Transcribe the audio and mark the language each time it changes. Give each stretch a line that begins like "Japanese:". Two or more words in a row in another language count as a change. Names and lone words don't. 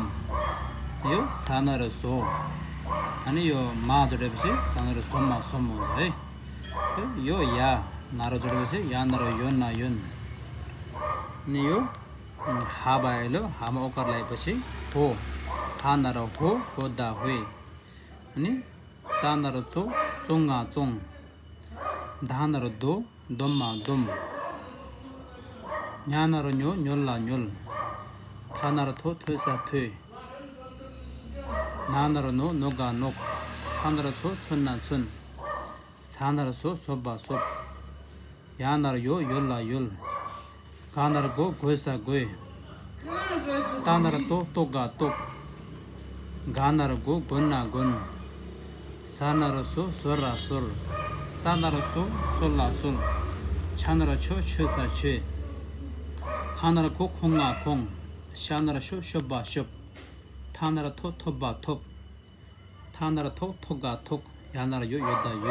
Nepali: यो सान र सो अनि यो मा जोडेपछि सान र सोम मा सोम हुन्छ है। यो या नारो जोडेपछि यान र योन ना योन। अनि यो हा भयो। हामा ओकार लगाएपछि हो हान र हो होदा होए। अनि चान र चो चोङा चोङ। धान र दो दोममा दोम। न्यान र न्यो न्योल्ला न्योल। थान र थो थोसा थोए। नान र नो नोगा नोक। छान र छो छुन्ना छुन। सान र सो सोबा सोप। यान र यो योल्ला योल। गान र गो गोसा गोए। तान र तो तोगा तोक। गान र गो गोन्ना गोन। सान र सो सोरा सोल। सान र सो सोल्ला सोल। छान र छो छुसा छे। खान र को खोङा खोङ। श्यान र शो शोबा शोप। थान र थो थोबा थोप। थान र थो थोगा थोक। यान र यो योद्धा यो।